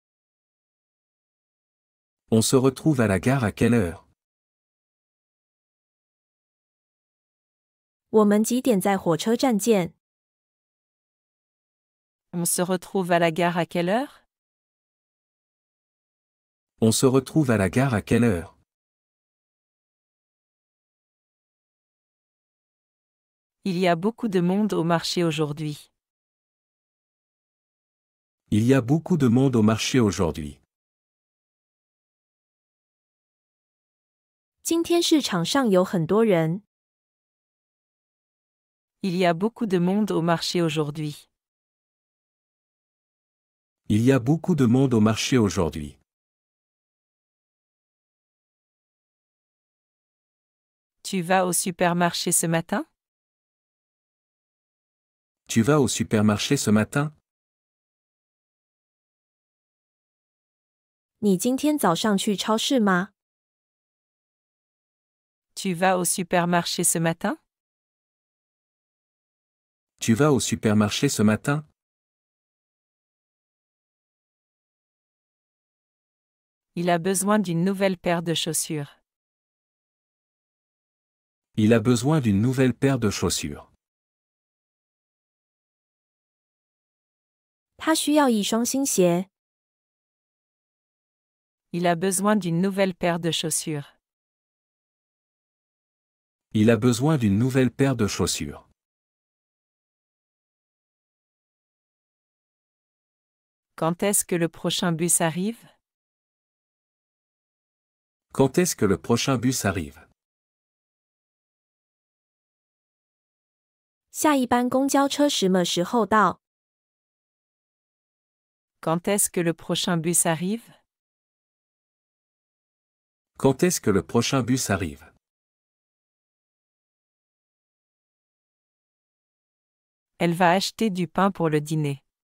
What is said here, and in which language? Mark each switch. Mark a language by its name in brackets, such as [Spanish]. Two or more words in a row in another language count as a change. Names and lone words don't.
[French] On se retrouve à la gare à quelle heure? [Chinese] 我们几点在火车站见？ [French] On se retrouve à la gare à quelle heure? On se retrouve à la gare à quelle heure? Il y a beaucoup de monde au marché aujourd'hui. Il y a beaucoup de monde au marché aujourd'hui. [Chinese] 今天市场上有很多人。 [French] Il y a beaucoup de monde au marché aujourd'hui. Il y a beaucoup de monde au marché aujourd'hui. Tu vas au supermarché ce matin? Tu vas au supermarché ce matin? [Chinese] 你今天早上去超市吗？ [French] Tu vas au supermarché ce matin? Tu vas au supermarché ce matin? Il a besoin d'une nouvelle paire de chaussures. Il a besoin d'une nouvelle paire de chaussures. [Chinese] 他需要一双新鞋。 [French] Il a besoin d'une nouvelle paire de chaussures. Il a besoin d'une nouvelle paire de chaussures. Quand est-ce que le prochain bus arrive? Quand est-ce que le prochain bus arrive? [Chinese] 下一班公交车什么时候到？ [French] Quand est-ce que le prochain bus arrive? Quand est-ce que le prochain bus arrive? Elle va acheter du pain pour le dîner.